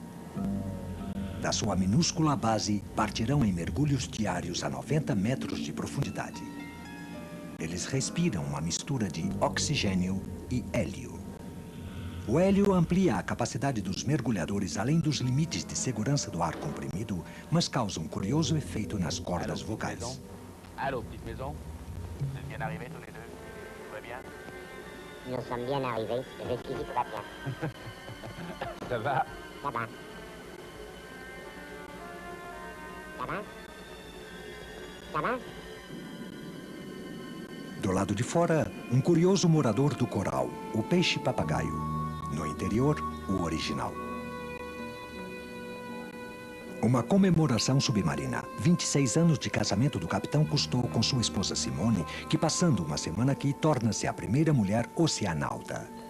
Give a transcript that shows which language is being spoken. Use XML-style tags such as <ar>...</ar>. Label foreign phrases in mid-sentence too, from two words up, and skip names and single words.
<pt>Da sua minúscula base, partirão em mergulhos diários a 90 metros de profundidade. Eles respiram uma mistura de oxigênio e hélio. O hélio amplia a capacidade dos mergulhadores além dos limites de segurança do ar comprimido, mas causa um curioso efeito nas cordas vocais.</pt> <fr>Allô, petite maison. Vous êtes bien arrivés tous les deux? Tout va bien? Nous sommes bien arrivés. Jusqu'ici, tout va bien. Ça va? Ça va. Ça va? Ça va?</fr> <pt>Do lado de fora, um curioso morador do coral, o peixe-papagaio. No interior, o original. Uma comemoração submarina. 26 anos de casamento do capitão Cousteau com sua esposa Simone, que passando uma semana aqui, torna-se a primeira mulher oceanauta.</pt>